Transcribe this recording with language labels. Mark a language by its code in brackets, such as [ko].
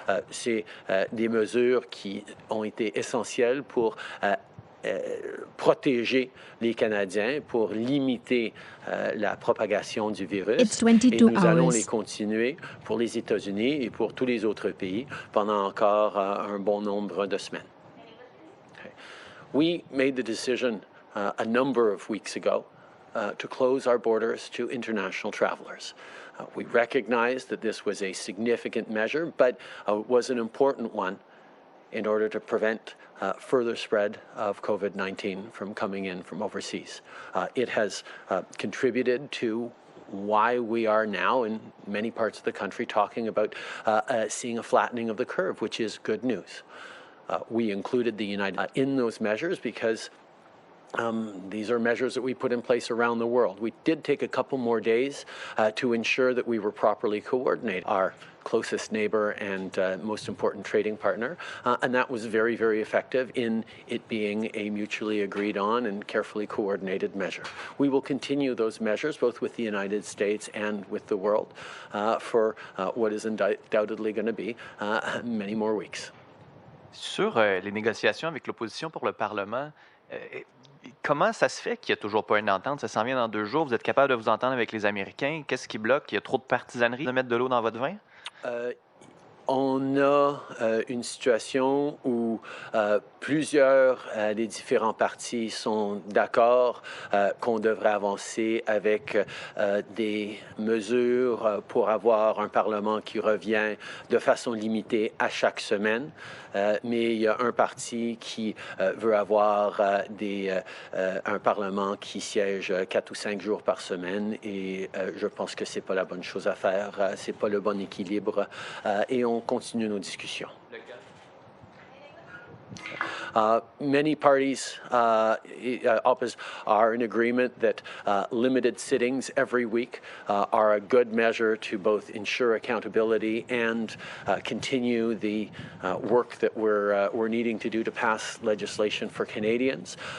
[fr] C'est des mesures qui ont été essentielles pour protéger les Canadiens, pour limiter la propagation du virus. Et nous allons les continuer pour les États-Unis et pour tous les autres pays pendant encore un bon nombre de semaines. [en] We made the decision a number of weeks ago to close our borders to international travelers. We recognized that this was a significant measure, but it was an important one in order to prevent further spread of COVID-19 from coming in from overseas. It has contributed to why we are now in many parts of the country talking about seeing a flattening of the curve, which is good news. We included the United States in those measures because these are measures that we put in place around the world. We did take a couple more days to ensure that we were properly coordinated. Our closest neighbor and most important trading partner, and that was very, very effective in it being a mutually agreed on and carefully coordinated measure. We will continue those measures both with the United States and with the world for what is undoubtedly going to be many more weeks. [fr] Sur les négociations avec l'opposition pour le Parlement, comment ça se fait qu'il n'y a toujours pas une entente? Ça s'en vient dans 2 jours. Vous êtes capable de vous entendre avec les Américains. Qu'est-ce qui bloque? Il y a trop de partisanerie de mettre de l'eau dans votre vin? On a une situation où plusieurs des différents partis sont d'accord qu'on devrait avancer avec des mesures pour avoir un Parlement qui revient de façon limitée à chaque semaine. Mais il y a un parti qui veut avoir un Parlement qui siège 4 ou 5 jours par semaine et je pense que c'est pas la bonne chose à faire, c'est pas le bon équilibre et on continue nos discussions. [en] Many parties opposite are in agreement that limited sittings every week are a good measure to both ensure accountability and continue the work that we're needing to do to pass legislation for Canadians.